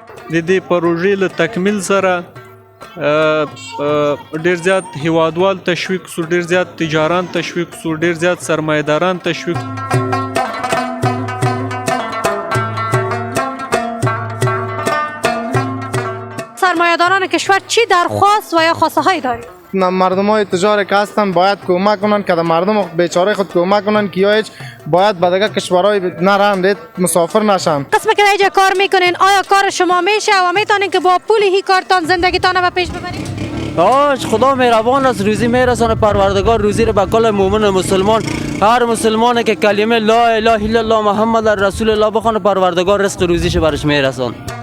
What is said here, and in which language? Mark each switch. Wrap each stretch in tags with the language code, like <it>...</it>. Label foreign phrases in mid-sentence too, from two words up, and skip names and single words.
<ps>د دې پروژې له تکمیل سره ډیر زیات هیوادوال تشویق سو، ډیر زیات تجاران تشویق سو، ډیر زیات سرمایه‌داران تشویق.</ps> <fa>سرمایه‌داران کشور چی درخواست و یا خواسته هایی دارید؟ مردمای تجاری که هستن باید کمک کنن که مردم بیچاره خود کمک کنن که یا هیچ باید به دیگه کشورهای نرن رید مسافر نشن. قسم که اینجا کار میکنین آیا کار شما میشه و میتونین که با پول هی کارتان زندگیتان رو پیش ببرید؟ خدا مهربان است، روزی میرسانه پروردگار روزی رو به کل مومن مسلمان. هر مسلمانی که کلمه</fa> <ar>لا اله الا الله محمد رسول الله</ar> <fa>بخونه پروردگار رزق روزیش برش میرسان.</fa>